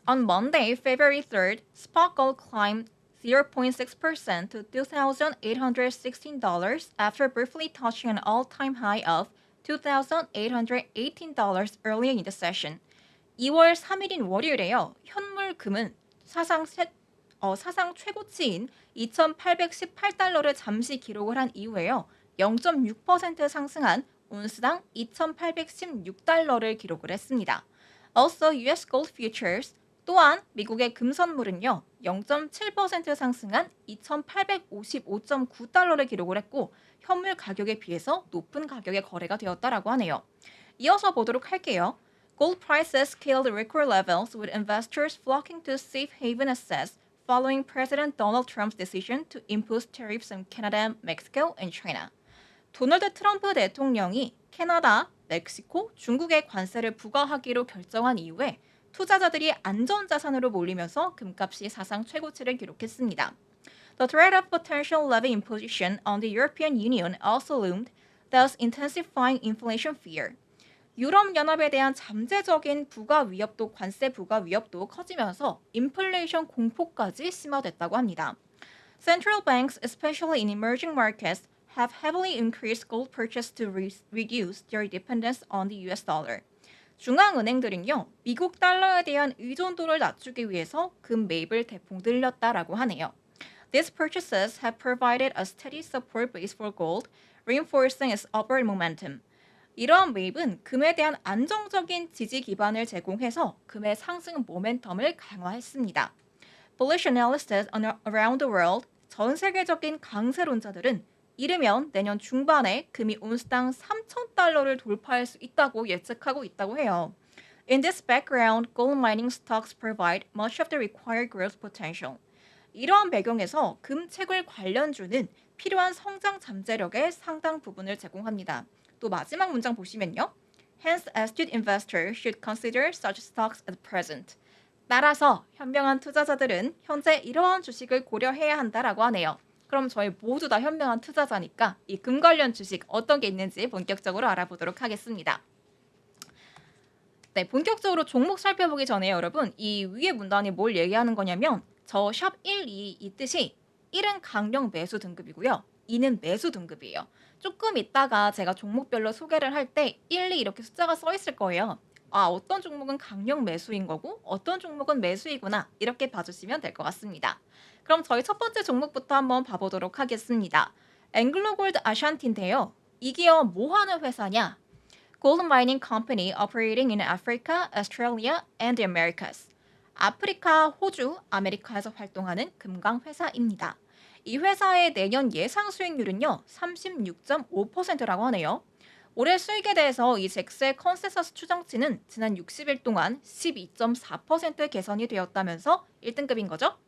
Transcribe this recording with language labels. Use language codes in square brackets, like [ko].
[en] On Monday, February 3rd, spot gold climbed 0.6% to $2,816 after briefly touching an all-time high of $2,818 earlier in the session. [ko] 2월 3일인 월요일에요. 현물 금은 사상 최고치인 2,818달러를 잠시 기록을 한 이후에요. 0.6% 상승한 온스당 2,816달러를 기록을 했습니다. [en] Also, US Gold Futures [ko] 또한 미국의 금선물은요. 0.7% 상승한 2,855.9달러를 기록을 했고 현물 가격에 비해서 높은 가격에 거래가 되었다라고 하네요. 이어서 보도록 할게요. [en] Gold prices scaled record levels with investors flocking to safe haven assets following President Donald Trump's decision to impose tariffs on Canada, Mexico, and China. [ko] 도널드 트럼프 대통령이 캐나다, 멕시코, 중국에 관세를 부과하기로 결정한 이후에 투자자들이 안전자산으로 몰리면서 금값이 사상 최고치를 기록했습니다. [en] The threat of potential levy imposition on the European Union also loomed, thus intensifying inflation fear. [ko] 유럽연합에 대한 잠재적인 부가 위협도 관세 부가 위협도 커지면서 인플레이션 공포까지 심화됐다고 합니다. [en] Central banks, especially in emerging markets, have heavily increased gold purchase to reduce their dependence on the US dollar. [ko] 중앙은행들은요, 미국 달러에 대한 의존도를 낮추기 위해서 금 매입을 대폭 늘렸다라고 하네요. [en] These purchases have provided a steady support base for gold, reinforcing its upward momentum. [ko] 이러한 매입은 금에 대한 안정적인 지지 기반을 제공해서 금의 상승 모멘텀을 강화했습니다. [en] Bullish analysts around the world, [ko] 전 세계적인 강세론자들은 이르면 내년 중반에 금이 온스당 3,000달러를 돌파할 수 있다고 예측하고 있다고 해요. [en] In this background, gold mining stocks provide much of the required growth potential. [ko] 이러한 배경에서 금채굴 관련주는 필요한 성장 잠재력의 상당 부분을 제공합니다. 또 마지막 문장 보시면요. [en] Hence, astute investors should consider such stocks at present. [ko] 따라서 현명한 투자자들은 현재 이러한 주식을 고려해야 한다라고 하네요. 그럼 저희 모두 다 현명한 투자자니까 이 금 관련 주식 어떤 게 있는지 본격적으로 알아보도록 하겠습니다. 네, 본격적으로 종목 살펴보기 전에 여러분 이 위에 문단이 뭘 얘기하는 거냐면 저 샵 1, 2 이 뜻이 1은 강력 매수 등급이고요. 2는 매수 등급이에요. 조금 있다가 제가 종목별로 소개를 할 때 1, 2 이렇게 숫자가 써 있을 거예요. 아, 어떤 종목은 강력 매수인 거고 어떤 종목은 매수이구나 이렇게 봐주시면 될 것 같습니다. 그럼 저희 첫 번째 종목부터 한번 봐보도록 하겠습니다. 앵글로골드 아샨티인데요. 이 기업 뭐 하는 회사냐? [en] Gold mining company operating in Africa, Australia, and the Americas. [ko] 아프리카, 호주, 아메리카에서 활동하는 금강 회사입니다. 이 회사의 내년 예상 수익률은요, 36.5%라고 하네요. 올해 수익에 대해서 이 잭스의 컨센서스 추정치는 지난 60일 동안 12.4% 개선이 되었다면서 1등급인 거죠.